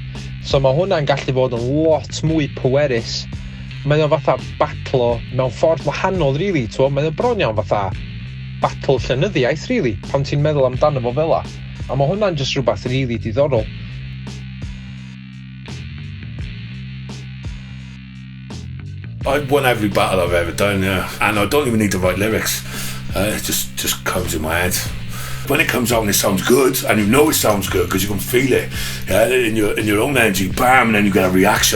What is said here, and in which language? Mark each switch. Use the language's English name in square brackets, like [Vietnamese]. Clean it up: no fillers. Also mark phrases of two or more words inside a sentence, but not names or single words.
[Welsh] So mae hwnna'n gallu bod yn lot mwy pwerus. Mae o fatha batlo mewn ffordd wahanol rili, mae o bron iawn fatha battle llenyddiaeth rili, pan ti'n meddwl amdano fo fela. A mae hwnna'n just rhywbeth rili diddorol. [English] I've won every battle I've ever done, yeah. And I don't even need to write lyrics. It just comes in my head. When it comes out and it sounds good, and you know it sounds good because you can feel it, in your own energy, bam, and then you get a reaction.